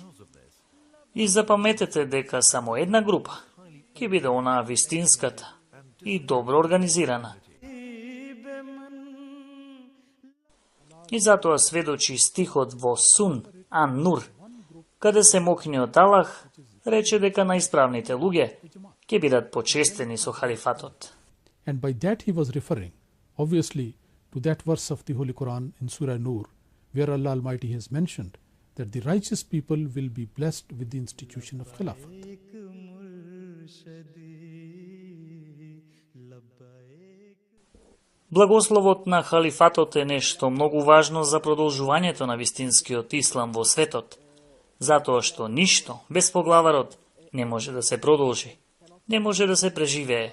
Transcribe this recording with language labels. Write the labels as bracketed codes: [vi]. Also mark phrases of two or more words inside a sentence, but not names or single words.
[mk] И запаметете дека само една група ќе биде онаа вистинската и добро организирана. И затоа сведочи стихот во Сун Ан-Нур, каде се мокниот Аллах рече дека најисправните луѓе ќе бидат почестени со халифатот. [en] And by that he was referring, obviously, to that verse of the Holy Quran in Surah Nur, where Allah Almighty has mentioned that the righteous people will be blessed with the institution of Khilafat. [mk] Благословот на халифатот е нешто многу важно за продолжувањето на вистинскиот ислам во светот, затоа што ништо без поглаварот не може да се продолжи, не може да се преживее.